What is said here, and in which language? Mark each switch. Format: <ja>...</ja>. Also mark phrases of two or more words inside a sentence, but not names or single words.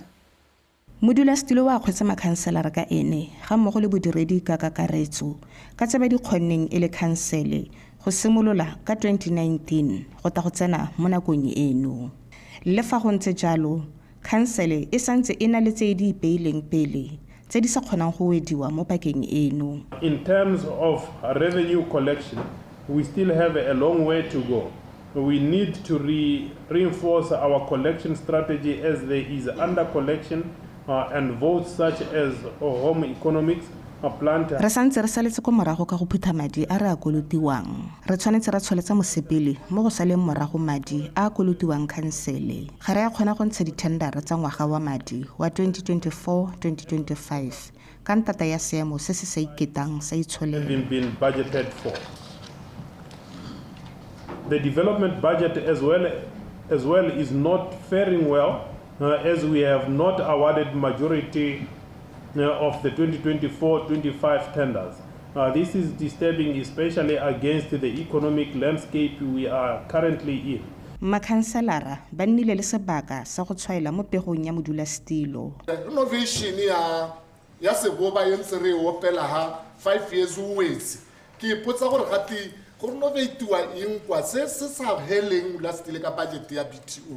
<tn>Modulasetilo wa kgwetsa makhanselara ka ene ga mmogo le bodiredi ka kakaretso ka tse ba di kgonneng e le khansele go simolola ka 2019 go ta go tsena mo nakong eno. Le fa go ntse jalo khansele e santse e na le tse di ipeileng pele tse di sa kgonang go wediwa mo pakeng eno.</tn> <en>In terms of revenue collection, we still have a long way to go. We need to reinforce our collection strategy as there is under collection and votes such as home economics.</en> <tn>Re santse re saletse ko morago ka go phutha madi a re a kolotiwang. Re tshwanetse ra tsholetsa mosepele mo go saleng morago madi a kolotiwang khansele. Ga re a kgona go ntsha dithendara tsa ngwaga wa madi wa 2024-2025 ka ntata ya seemo se se sa iketang sa itsholelo.</tn> <en>The development budget as well is not faring well as we have not awarded majority of the 2024-25 tenders. This is disturbing, especially against the economic landscape we are currently in.</en> <tn>Makhanselara ba nnile le sebaka sa go tshwaela mo pegong ya modulasetilo. Innovation ya seboba ye ntse re opela ha 5 years o wetse ke ipotsa gore gati go innovatiwa eng kwa se sa heleng modulasetilo ka budget ya BTO.</tn>